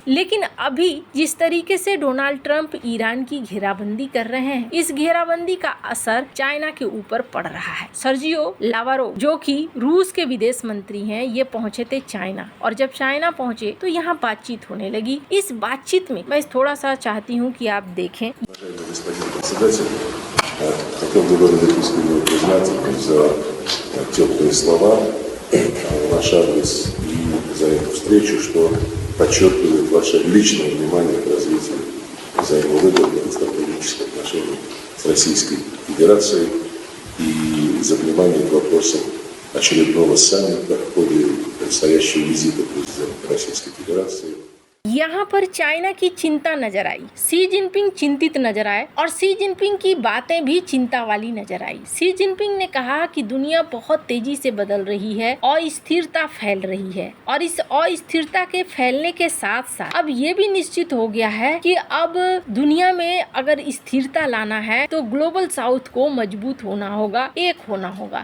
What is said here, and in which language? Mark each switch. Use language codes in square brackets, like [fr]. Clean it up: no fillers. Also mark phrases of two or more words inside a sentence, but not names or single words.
[hi] लेकिन अभी जिस तरीके से डोनाल्ड ट्रंप ईरान की घेराबंदी कर रहे हैं, इस घेराबंदी का असर चाइना के ऊपर पड़ रहा है। सर्जियो लावारोव जो कि रूस के विदेश मंत्री हैं, ये पहुंचे थे चाइना, और जब चाइना पहुंचे तो यहाँ बातचीत होने लगी। इस बातचीत में मैं थोड़ा सा चाहती हूँ कि आप देखें। [ru] Хотел бы выразить искреннюю признательность за теплые слова в наш адрес и за эту встречу, что подчеркивает ваше личное внимание к развитию взаимовыгодных стратегических отношений с Российской Федерацией и за внимание к вопросам очередного саммита в ходе предстоящего визита президента Российской Федерации. [hi] यहाँ पर चाइना की चिंता नजर आई, शी जिनपिंग चिंतित नजर आए और शी जिनपिंग की बातें भी चिंता वाली नजर आई। शी जिनपिंग ने कहा कि दुनिया बहुत तेजी से बदल रही है, अस्थिरता फैल रही है, और इस अस्थिरता के फैलने के साथ साथ अब ये भी निश्चित हो गया है कि अब दुनिया में अगर स्थिरता लाना है तो [en] Global South [hi] को मजबूत होना होगा, एक होना होगा।